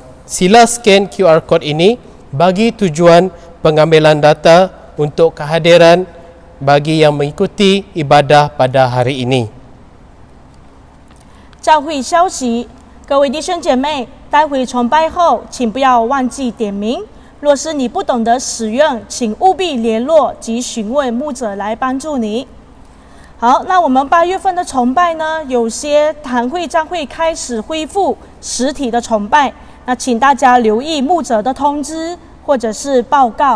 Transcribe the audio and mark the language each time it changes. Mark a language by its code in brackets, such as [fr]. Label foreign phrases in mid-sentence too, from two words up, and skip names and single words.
[ms] Sila [en] scan QR code [ms] ini bagi tujuan pengambilan data untuk kehadiran bagi yang mengikuti ibadah pada hari ini. [zh] 教会消息，各位弟兄姐妹，待会崇拜后，请不要忘记点名。若是你不懂得使用，请务必联络及询问牧者来帮助你。好，那我们8月份的崇拜呢，有些堂会将会开始恢复实体的崇拜，那请大家留意牧者的通知或者是报告。